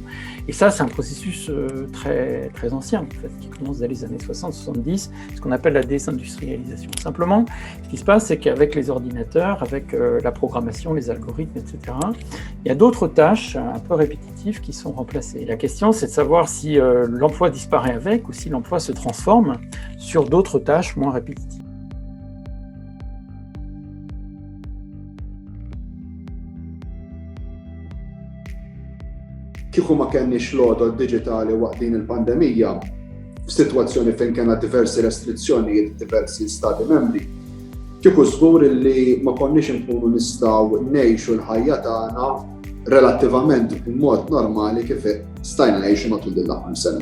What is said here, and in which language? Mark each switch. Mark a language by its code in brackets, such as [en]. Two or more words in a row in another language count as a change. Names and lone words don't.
[fr] Et ça, c'est un processus très, très ancien, en fait, qui commence dès les années 60-70, ce qu'on appelle la désindustrialisation. Simplement, ce qui se passe, c'est qu'avec les ordinateurs, avec la programmation, les algorithmes, etc., il y a d'autres tâches un peu répétitives qui sont remplacées. Et la question, c'est de savoir si l'emploi disparaît avec ou si l'emploi se transforme sur d'autres tâches moins répétitives. [mt] Kieku ma kenniex l-għodod digitali waqt din il-pandemija, f'sitwazzjoni fejn kellna diversi restrizzjonijiet diversi stati membri, kieku żgur li ma konniex inkunu nistgħu ngħixu l-ħajja tagħna relattivament b'mod normali kif stajna ngħixu matul din l-aħħar sena.